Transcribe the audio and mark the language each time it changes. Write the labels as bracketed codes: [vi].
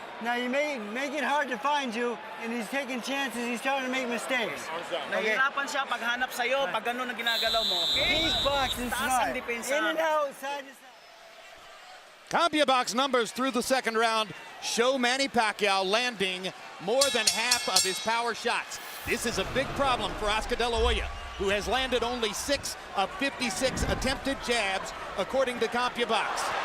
[en] Now you make it hard to find you, and he's taking chances. He's trying to make mistakes. [tl] Nahihirapan siya paghanap sa'yo, pag ganun ang ginagalaw mo. [en] Okay? Keep boxing smart. In and out, side to side. CompuBox numbers through the second round show Manny Pacquiao landing more than half of his power shots. This is a big problem for Oscar De La Hoya, who has landed only 6 of 56 attempted jabs, according to CompuBox.